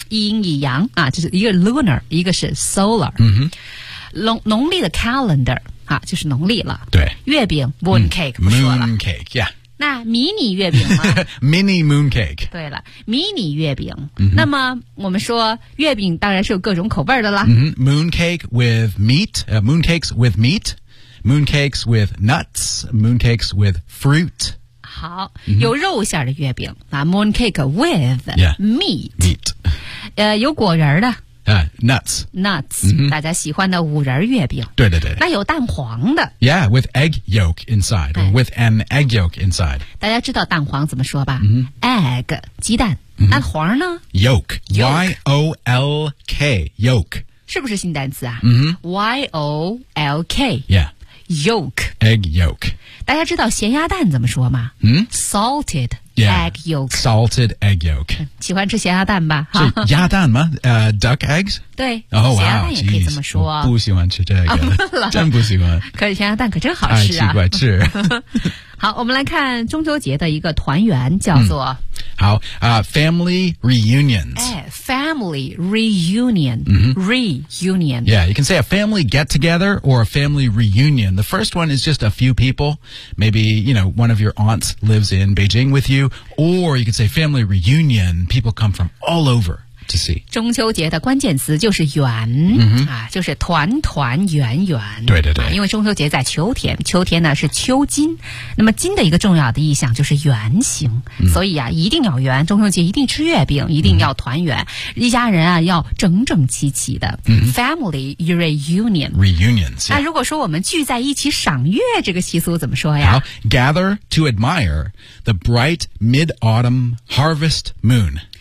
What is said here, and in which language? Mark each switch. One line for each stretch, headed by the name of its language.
Chinese: 阴以阳、啊、就是一个 lunar 一个是 solar、 mm-hmm. 农历的 calendar啊，就是农历了。对，月饼 moon cake、嗯、不说了。
English: moon cake， yeah。
Chinese: 那迷你月饼吗
English: ？mini moon cake。
Chinese: 对了，迷你月饼。 Mm-hmm. 那么我们说月饼当然是有各种口味的啦。 Mm-hmm.
English: Moon cake with meat,、moon cakes with meat, moon cakes with nuts, moon cakes with fruit。
Chinese: 好， mm-hmm. 有肉馅的月饼啊 ，
English: moon cake with meat。 Yeah. meat。
Chinese: 有果仁的。
English: Nuts、
Chinese: mm-hmm. 大家喜欢的五仁月饼对对对那有蛋黄的
English: Yeah, with egg yolk inside or with an egg yolk inside
Chinese: 大家知道蛋黄怎么说吧、 mm-hmm. Egg, 鸡蛋、 mm-hmm. 蛋黄呢
English: Yolk, Y-O-L-K, yolk
Chinese: 是不是新单词啊、 mm-hmm.
English: Y-O-L-K Yeah Yolk Egg yolk
Chinese: 大家知道咸鸭蛋怎么说吗、 mm-hmm.
English: Salted Yeah, egg yolk. Salted egg yolk.
Chinese: 喜欢吃咸鸭蛋吧？是鸭蛋吗？
English: duck eggs?
Chinese: 对。
English: Oh,
Chinese: 咸鸭蛋也可以这么说。 Wow, geez, 我不喜欢吃这个。真不喜欢。可是咸鸭蛋可真好吃啊。太奇怪吃。好我们来看中秋节的一个团圆叫做、
English: 好、family reunions. Family reunion.、 Mm-hmm. Reunion. Yeah, you can say a family get-together or a family reunion. The first one is just a few people. Maybe, you know, one of your aunts lives in Beijing with you. Or you can say family reunion. People come from all over.
Chinese: 中秋节的关键词就是圆、 mm-hmm. 啊、就是团团圆圆对对对、啊、因为中秋节在秋天秋天呢是秋金那么金的一个重要的意象就是圆形、 mm-hmm. 所以啊一定要圆中秋节一定吃月饼一定要团圆、mm-hmm. 一家人啊要整整齐齐的、 mm-hmm.
English: Family reunion Reunions、yeah.
Chinese: 那如果说我们聚在一起赏月这个习俗怎么说呀
English: Gather to admire the bright mid-autumn harvest moon